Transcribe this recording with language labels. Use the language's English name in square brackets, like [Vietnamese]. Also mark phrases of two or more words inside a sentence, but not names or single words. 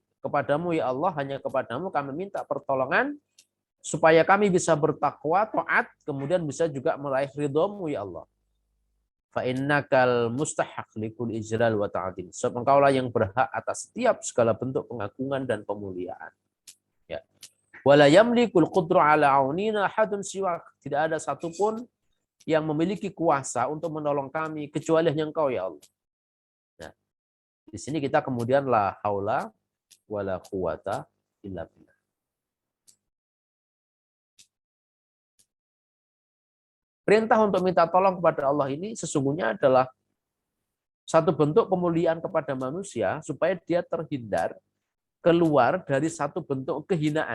[Indonesian] Kepadamu [Arabic] ya Allah, [Indonesian] hanya kepadamu kami minta pertolongan supaya kami bisa bertakwa, taat, kemudian bisa juga meraih ridho-Mu [Arabic] ya Allah. فإنك المستحق لكل إجلال وطاعة. [Indonesian] Sebab engkaulah yang berhak atas setiap segala bentuk pengagungan dan pemuliaan. Ya. [Arabic] ولا يملك القدر على عوننا أحد سواك. [Indonesian] Tidak ada satupun yang memiliki kuasa untuk menolong kami kecuali hanya Engkau [Arabic] ya Allah. [Indonesian] Nah, di sini kita kemudian [Arabic] لا حول ولا قوة إلا بالله. [Indonesian] Perintah untuk minta tolong kepada Allah ini sesungguhnya adalah satu bentuk pemuliaan kepada manusia supaya dia terhindar keluar dari satu bentuk kehinaan.